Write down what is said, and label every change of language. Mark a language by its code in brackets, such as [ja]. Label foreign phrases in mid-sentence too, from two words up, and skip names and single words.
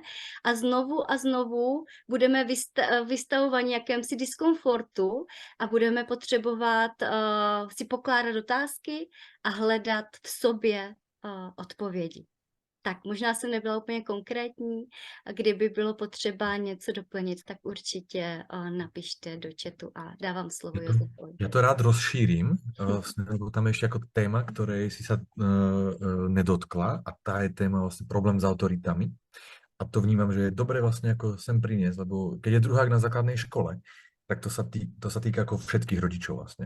[cs] A znovu budeme vystavovaní jakémsi diskomfortu a budeme potřebovat si pokládat otázky a hledat v sobě odpovědi. Tak možná jsem nebyla úplně konkrétní, a kdyby bylo potřeba něco doplnit, tak určitě napište do chatu a dávám slovo Josefovi. [sk] Ja to rád rozšírim, lebo tam je ešte ako téma, ktorej si sa nedotkla a tá je téma vlastne problém s autoritami. A to vnímam, že je dobre vlastne ako sem priniesť, lebo keď je druhák na základnej škole, tak to sa týka ako všetkých rodičov vlastne.